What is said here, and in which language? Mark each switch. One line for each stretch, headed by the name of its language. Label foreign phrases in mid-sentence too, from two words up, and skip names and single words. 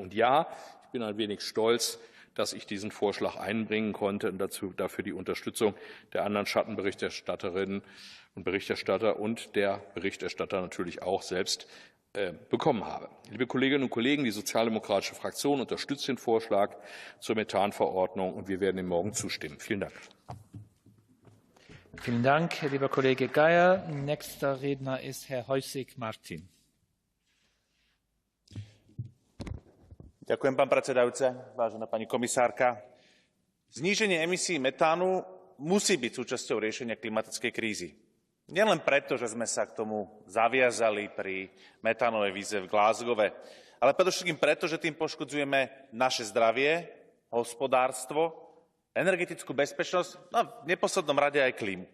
German: Und ja, ich bin ein wenig stolz, dass ich diesen Vorschlag einbringen konnte und dafür die Unterstützung der anderen Schattenberichterstatterinnen und Berichterstatter und der Berichterstatter natürlich auch selbst bekommen habe. Liebe Kolleginnen und Kollegen, die sozialdemokratische Fraktion unterstützt den Vorschlag zur Methanverordnung und wir werden ihm morgen zustimmen. Vielen Dank. Vielen Dank, lieber Kollege Geier. Nächster Redner ist Herr Hojsík-Martin.
Slovak: Ďakujem, pán predsedajúci, vážená pani komisárka. Zníženie emisí metánu musí byť súčasťou riešenia klimatickej krízy. Nielen preto, že sme sa k tomu zaviazali pri metánovej výzve v Glasgowe, ale predovšetkým preto, že tým poškodzujeme naše zdravie, hospodárstvo, energetickú bezpečnosť, no v neposlednom rade aj klímu.